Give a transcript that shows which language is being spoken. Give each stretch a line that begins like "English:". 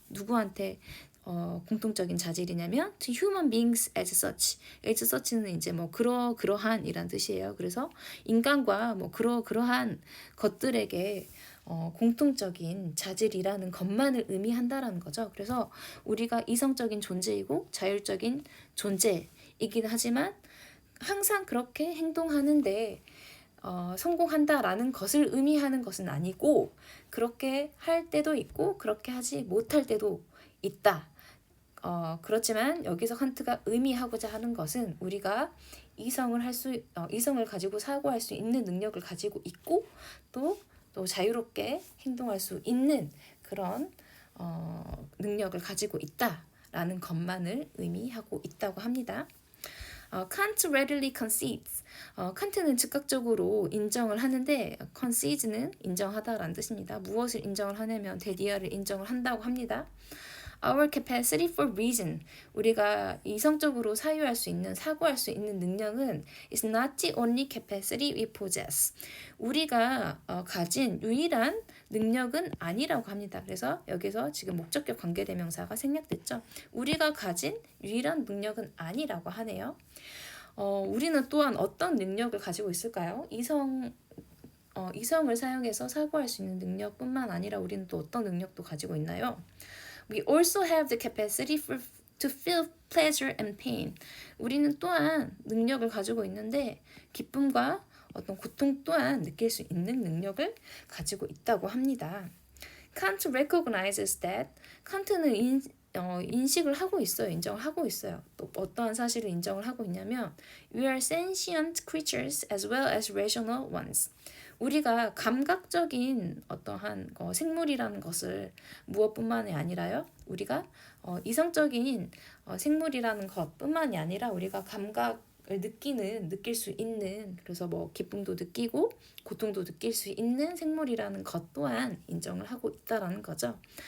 Korean: 누구한테 공통적인 자질이냐면
English: to human beings as such.
Korean: as such는 이제 뭐 그러한이란 뜻이에요. 그래서 인간과 뭐 그러한 것들에게 공통적인 자질이라는 것만을 의미한다라는 거죠. 그래서 우리가 이성적인 존재이고 자율적인 존재이긴 하지만 항상 그렇게 행동하는데 성공한다라는 것을 의미하는 것은 아니고 그렇게 할 때도 있고 그렇게 하지 못할 때도 있다. 그렇지만 여기서 칸트가 의미하고자 하는 것은 우리가 이성을 가지고 사고할 수 있는 능력을 가지고 있고 또 자유롭게 행동할 수 있는 그런 능력을 가지고 있다라는 것만을 의미하고 있다고 합니다.
English: Kant readily concedes.
Korean: 칸트는 즉각적으로 인정을 하는데 concede는 인정하다라는 뜻입니다. 무엇을 인정을 하냐면 데디아를 인정을 한다고 합니다.
English: Our capacity for reason.
Korean: 우리가 이성적으로 사유할 수 있는, 사고할 수 있는 능력은
English: is not the only capacity we possess.
Korean: 우리가 가진 유일한 능력은 아니라고 합니다. 그래서 여기서 지금 목적격 관계대명사가 생략됐죠. 우리가 가진 유일한 능력은 아니라고 하네요. 우리는 또한 어떤 능력을 가지고 있을까요? 이성을 사용해서 사고할 수 있는 능력뿐만 아니라 우리는 또 어떤 능력도 가지고 있나요?
English: We also have the capacity to feel pleasure and pain.
Korean: 우리는 또한 능력을 가지고 있는데 기쁨과 어떤 고통 또한 느낄 수 있는 능력을 가지고 있다고 합니다.
English: Kant recognizes that.
Korean: 칸트는 인식을 하고 있어요. 인정을 하고 있어요. 또 어떠한 사실을 인정을 하고 있냐면
English: We are sentient creatures as well as rational ones.
Korean: 우리가 감각적인 어떠한 생물이라는 것을 무엇뿐만이 아니라요. 우리가 이성적인 생물이라는 것뿐만이 아니라 우리가 감각을 느낄 수 있는 그래서 뭐 기쁨도 느끼고 고통도 느낄 수 있는 생물이라는 것 또한 인정을 하고 있다라는 거죠.